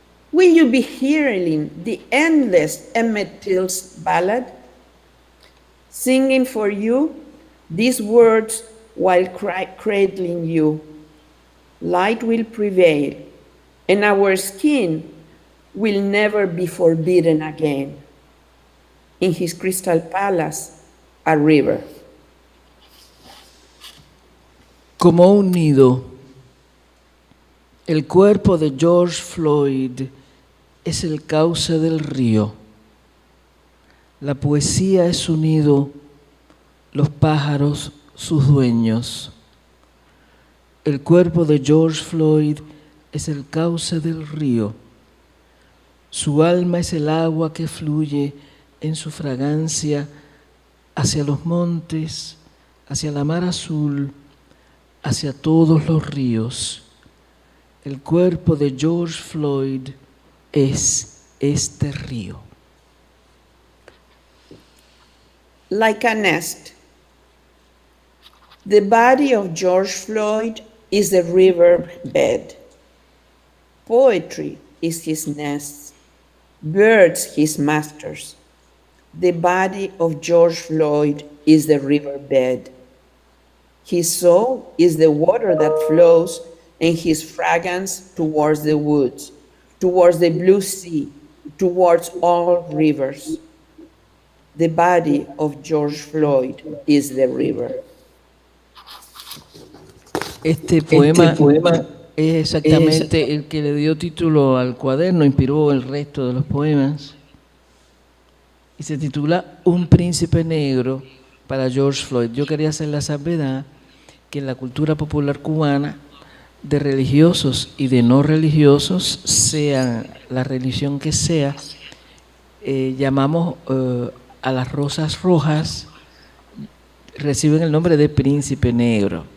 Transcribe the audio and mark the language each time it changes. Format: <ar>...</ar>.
<en>Will you be hearing the endless Emmett Till's ballad? Singing for you these words while cradling you. Light will prevail, and our skin will never be forbidden again. In his crystal palace, a river.</en> <es>Como un nido, el cuerpo de George Floyd es el cauce del río. La poesía es su nido, los pájaros sus dueños. El cuerpo de George Floyd es el cauce del río. Su alma es el agua que fluye en su fragancia hacia los montes, hacia la mar azul, hacia todos los ríos. El cuerpo de George Floyd es este río.</es> <en>Like a nest, the body of George Floyd is the river bed. Poetry is his nest, birds his masters. The body of George Floyd is the river bed. His soul is the water that flows, and his fragrance towards the woods, towards the blue sea, towards all rivers. The body of George Floyd is the river.</en> <es>Este poema es exactamente el que le dio título al cuaderno, inspiró el resto de los poemas, y se titula Un príncipe negro para George Floyd. Yo quería hacer la salvedad que en la cultura popular cubana, de religiosos y de no religiosos, sea la religión que sea, llamamos a las rosas rojas, reciben el nombre de príncipe negro.</es>